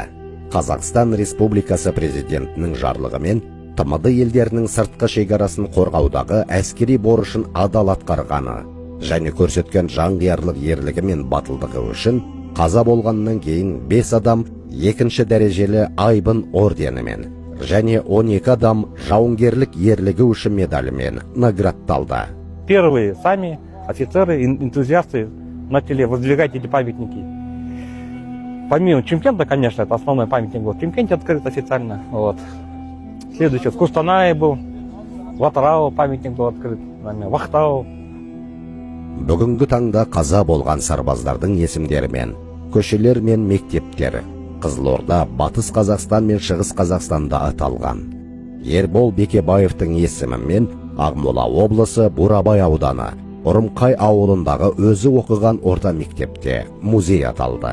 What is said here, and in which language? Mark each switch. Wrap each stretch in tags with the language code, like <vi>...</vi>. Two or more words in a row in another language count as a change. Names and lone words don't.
<kk>Қазақстан Республикасы президентінің жарлығымен ТМД елдерінің сыртқы шекарасын қорғаудағы әскери борышын адал атқарғаны және көрсеткен жанқиярлық ерлігі мен батылдығы үшін қаза болғаннан кейін 5 адам 2-ші дәрежелі айбын орденімен және 12 адам жауынгерлік ерлігі үшін медалімен наградталды.</kk> <ru>Первые сами офицеры, энтузиасты начали воздвигать эти памятники. Помимо Чимкента, конечно, это основной памятник был в Чимкенте открыт официально. Вот. Следующий в Кустанае был, в Атырау памятник был открыт, в Ақтау.</ru> <kk>Бүгінгі таңда қаза болған сарбаздардың есімдерімен көшелер мен мектептер Қызылорда, Батыс Қазақстан мен Шығыс Қазақстанда аталған. Ербол Бекебаевтың есімімен Ақмола облысы Бурабай ауданы Ұрымқай ауылындағы өзі оқыған орта мектепте музей аталды.</kk>